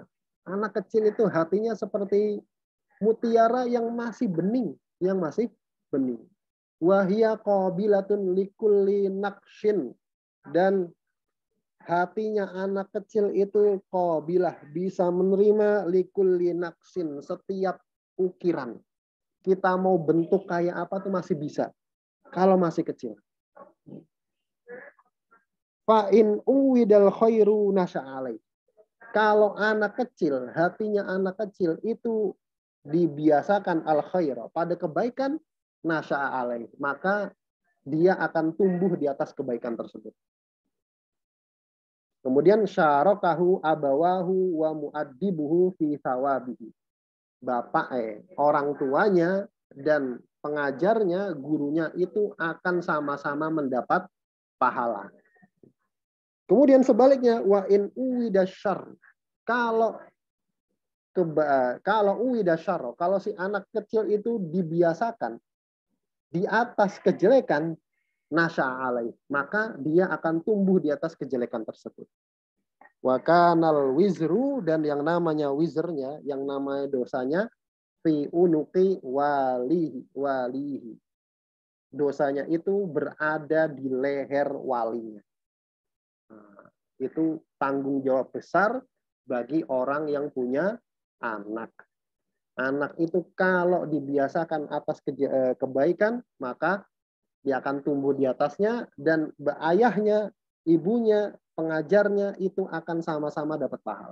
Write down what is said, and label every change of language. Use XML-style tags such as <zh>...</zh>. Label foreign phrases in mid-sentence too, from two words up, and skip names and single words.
<id>Anak kecil itu hatinya seperti mutiara yang masih bening,</id> <ar>وهي قابلة لكل نقش,</ar> <id>dan hatinya anak kecil itu qabilah, bisa menerima</id> <ar>لكل نقش,</ar> <id>setiap ukiran. Kita mau bentuk kayak apa tuh masih bisa kalau masih kecil.</id> <ar>فإن عود الخير نشأ عليه.</ar> <id>Kalau anak kecil, hatinya anak kecil itu dibiasakan</id> <ar>الخير,</ar> <id>pada kebaikan, nasya'alai, maka dia akan tumbuh di atas kebaikan tersebut.</id> <ar>Kemudian شاركه أبواه و مؤدبه في ثوابه.</ar> <id>Orang tuanya dan pengajarnya, gurunya itu akan sama-sama mendapat pahala. Kemudian sebaliknya,</id> <ar>وإن عود الشر,</ar> <id>kalau uwidasyarr, kalau si anak kecil itu dibiasakan di atas kejelekan, nasya'alai, maka dia akan tumbuh di atas kejelekan tersebut.</id> <ar>وكان الوزر,</ar> <id>dan yang namanya wizernya, yang namanya dosanya,</id> <ar>في عنق وليه.</ar> <id>Dosanya itu berada di leher walinya. Nah, itu tanggung jawab besar bagi orang yang punya anak. Anak itu kalau dibiasakan atas kebaikan, maka dia akan tumbuh di atasnya, dan ayahnya, ibunya, pengajarnya itu akan sama-sama dapat pahala.</id>